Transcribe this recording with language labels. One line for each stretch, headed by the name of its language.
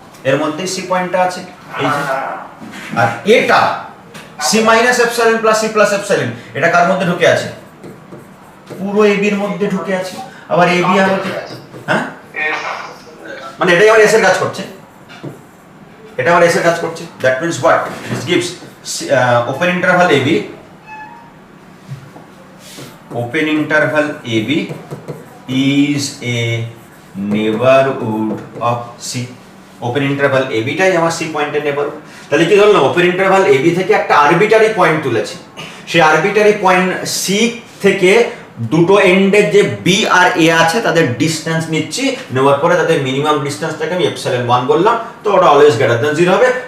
Bangla: এর মধ্যে সি পয়েন্টটা আছে, এই যে। আর এটা C minus epsilon plus C plus epsilon, এটা কার মধ্যে ঢুকে আছে? পুরো এ বির মধ্যে ঢুকে আছে। আবার এ বি আর হ্যাঁ, মানে এটাই আবার এস এর কাজ করছে, এটা আবার এস এর কাজ করছে।
English: That means what? This gives open interval A B, open interval AB is a neighborhood of C.
Bangla: Open interval AB টাই আমার C পয়েন্টের নেবারহুড। তাহলে কি ধরলাম, ওপেন ইন্টারভাল AB থেকে একটা আরবিটারি পয়েন্ট তুলেছি। সেই আরবিটারি পয়েন্ট C থেকে দুটো এন্ডের যে B আর A আছে তাদের ডিসটেন্স নিচ্ছি, নেওয়ার পরে তাদের মিনিমাম ডিসটেন্সটাকে আমি এপসাইলন 1 বললাম, তো ওটা অলওয়েজ গ্রেটার দ্যান 0 হবে।